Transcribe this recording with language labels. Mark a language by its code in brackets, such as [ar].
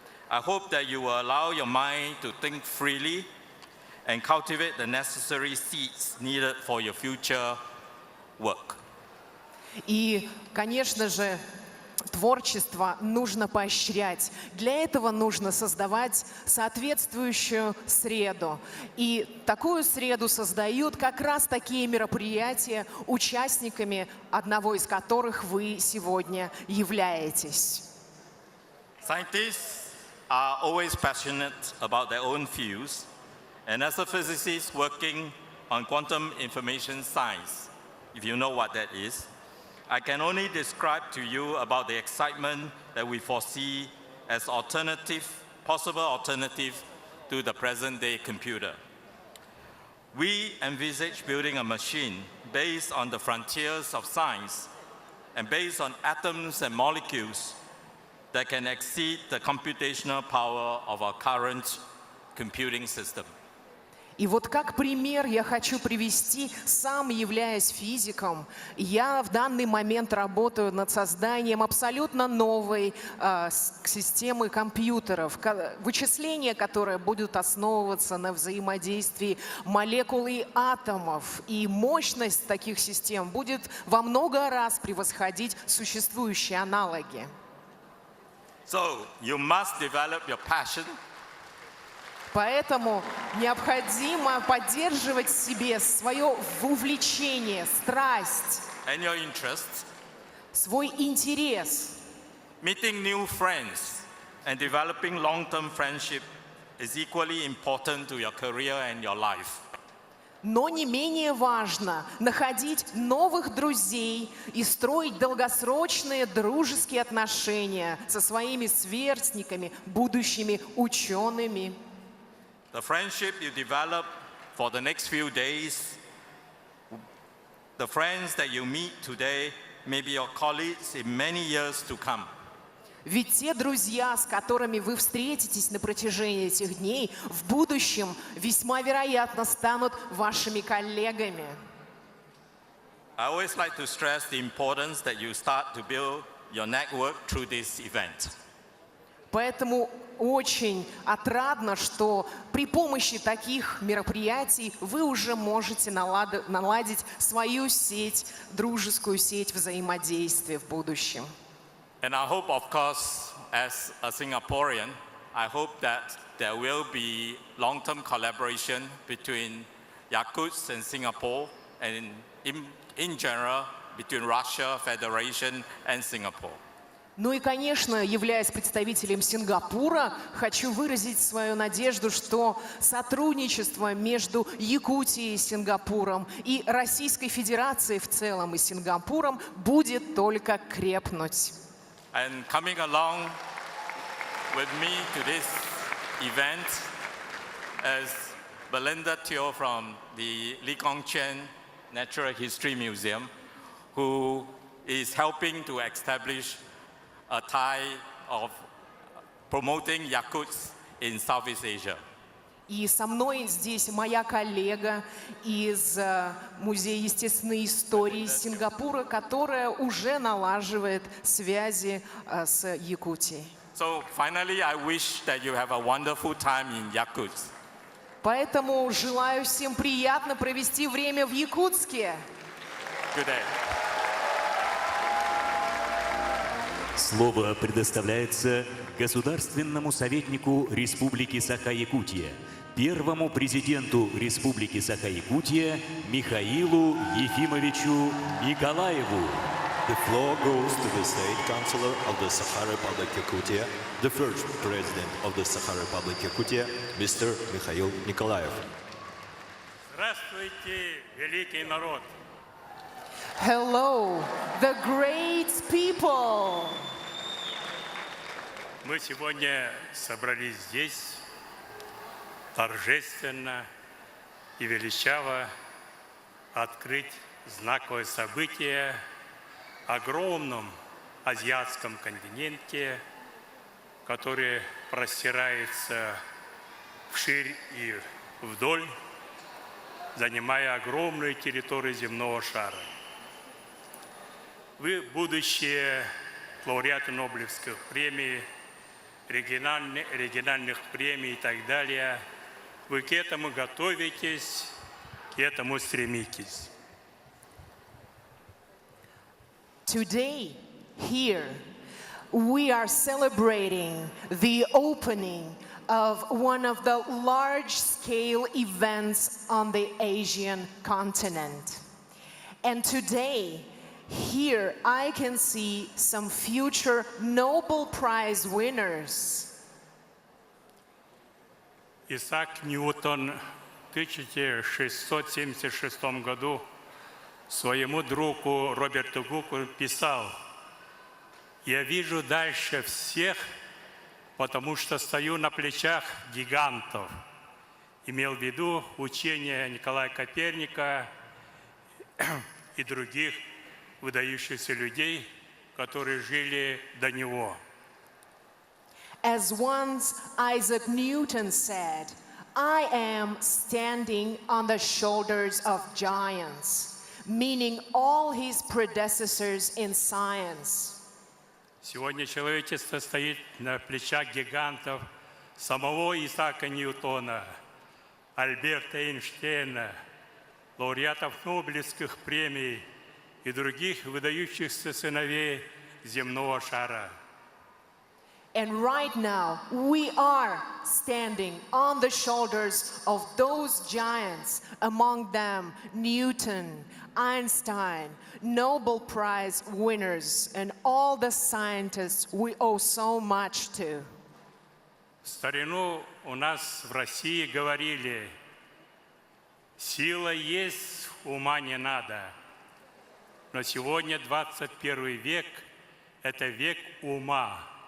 [en] I hope that you will allow your mind to think freely and cultivate the necessary seeds needed for your future work. [ru] И, конечно же, творчество нужно поощрять. Для этого нужно создавать соответствующую среду. И такую среду создают как раз такие мероприятия, участниками одного из которых вы сегодня являетесь. [en] Scientists are always passionate about their own fields, and as a physicist working on quantum information science, if you know what that is, I can only describe to you about the excitement that we foresee as possible alternative to the present-day computer. We envisage building a machine based on the frontiers of science and based on atoms and molecules that can exceed the computational power of our current computing system. [ru] И вот как пример я хочу привести, сам являясь физиком, я в данный момент работаю над созданием абсолютно новой системы компьютеров, вычисления, которые будут основываться на взаимодействии молекул и атомов. И мощность таких систем будет во много раз превосходить существующие аналоги. [en] So, you must develop your passion [ru] Поэтому необходимо поддерживать в себе свое увлечение, страсть, [en] and your interests. [ru] свой интерес. [en] Meeting new friends and developing long-term friendship is equally important to your career and your life. [ru] Но не менее важно находить новых друзей и строить долгосрочные дружеские отношения со своими сверстниками, будущими учеными. [en] The friendship you develop for the next few days, the friends that you meet today may be your colleagues in many years to come. [ru] Ведь те друзья, с которыми вы встретитесь на протяжении этих дней, в будущем весьма вероятно станут вашими коллегами. [en] I always like to stress the importance that you start to build your network through this event. [ru] Поэтому очень отрадно, что при помощи таких мероприятий вы уже можете наладить свою сеть, дружескую сеть взаимодействия в будущем. [en] And I hope, of course, as a Singaporean, I hope that there will be long-term collaboration between Yakutsk and Singapore, and in general, between Russia, Federation, and Singapore. [ru] Ну и, конечно, являясь представителем Сингапура, хочу выразить свою надежду, что сотрудничество между Якутией и Сингапуром и Российской Федерацией в целом и Сингапуром будет только крепнуть. [en] And coming along with me to this event is Belinda Teo from the Lee Kong Chian Natural History Museum, who is helping to establish a tie of promoting Yakutsk in Southeast Asia. [ru] И со мной здесь моя коллега из Музея естественной истории Сингапура, которая уже налаживает связи с Якутией. [en] So finally, I wish that you have a wonderful time in Yakutsk. [ru] Поэтому желаю всем приятно провести время в Якутске. [en] Good day. [ru] Слово предоставляется государственному советнику Республики Саха-Якутия, первому президенту Республики Саха-Якутия Михаилу Ефимовичу Николаеву. [en] The floor goes to the State Councilor of the Sakha Republic Yakutia, the first President of the Sakha Republic Yakutia, Mr. Mikhail Nikolaev. [ru] Здравствуйте, великий народ! [en] Hello, the great people! [ru] Мы сегодня собрались здесь торжественно и величаво открыть знаковое событие в огромном азиатском континенте, который простирается вширь и вдоль, занимая огромную территорию земного шара. Вы, будущие лауреаты Нобелевских премий, региональных премий и так далее, вы к этому готовитесь, к этому стремитесь. [en] Today, here, we are celebrating the opening of one of the large-scale events on the Asian continent. And today, here, I can see some future Nobel Prize winners. [ru] Исаак Ньютон в 1676 году своему другу Роберту Гуку писал: «Я вижу дальше всех, потому что стою на плечах гигантов». Имел в виду учение Николая Коперника и других выдающихся людей, которые жили до него. [en] As once Isaac Newton said, I am standing on the shoulders of giants, meaning all his predecessors in science. [ru] Сегодня человечество стоит на плечах гигантов самого Исаака Ньютона, Альберта Эйнштейна, лауреатов Нобелевских премий и других выдающихся сыновей земного шара. [en] And right now, we are standing on the shoulders of those giants, among them Newton, Einstein, Nobel Prize winners, and all the scientists we owe so much to. [ru] В старину у нас в России говорили, сила есть, ума не надо. Но сегодня 21 век – это век ума.